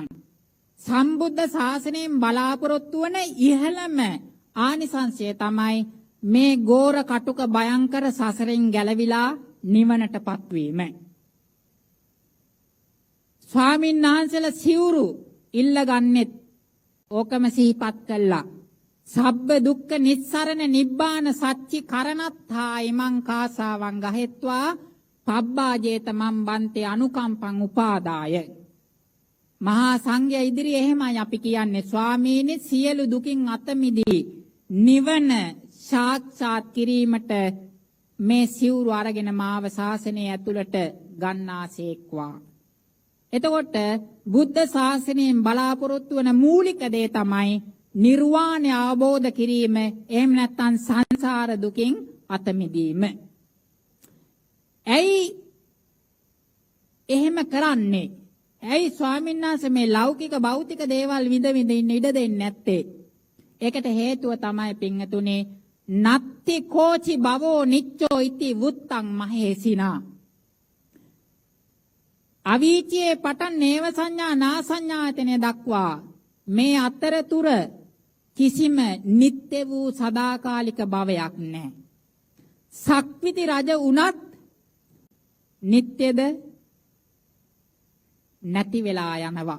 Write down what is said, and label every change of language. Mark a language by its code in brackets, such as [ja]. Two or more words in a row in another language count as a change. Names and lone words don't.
[si] සම්බුද්ධ ශාසනයෙන් බලාපොරොත්තු වන ඉහළම ආනිසංසය තමයි මේ ගෝර කටුක භයංකර සසරෙන් ගැලවිලා නිවනටපත් වීම. ස්වාමීන් වහන්සේලා සිවුරු ඉල්ලගන්නෙත් ඕකම සිහිපත් කළා. [pi] සබ්බ දුක්ඛ නිස්සරණ නිබ්බාන සච්චි කරණත්තා ඉමං කාසාවං ගහෙත්වා පබ්බාජේත මම් බන්තේ අනුකම්පං උපාදාය. [si] මහා සංඝයා ඉදිරියේ එහෙමයි අපි කියන්නේ ස්වාමීනි සියලු දුකින් අත මිදී නිවන සාක්ෂාත් කිරීමට මේ සිවුරු අරගෙන මාව ශාසනය ඇතුළට ගන්නාසේක්වා. එතකොට බුද්ධ ශාසනයෙන් බලාපොරොත්තු වන මූලික දේ තමයි නිර්වාණය අවබෝධ කිරීම. එහෙම නැත්නම් සංසාර දුකින් අත මිදීම. ඇයි එහෙම කරන්නේ? ඇයි ස්වාමීන් වහන්සේ මේ ලෞකික භෞතික දේවල් විඳ ඉන්න ඉඩ දෙන්නේ නැත්තේ? ඒකට හේතුව තමයි පින්තුනේ [pi] නත්ති කෝචි භවෝ නිච්චෝ ඉති වුත්තං මහේසිනා. [si] අවීචයේ පටන් නේව සංඥා නා සංඥායතනෙ දක්වා මේ අතරතුර කිසිම නිත්‍ය වූ සදාකාලික භවයක් නැහැ. සක්විති රජ වුණත් නිත්‍යද නැති වෙලා යනවා.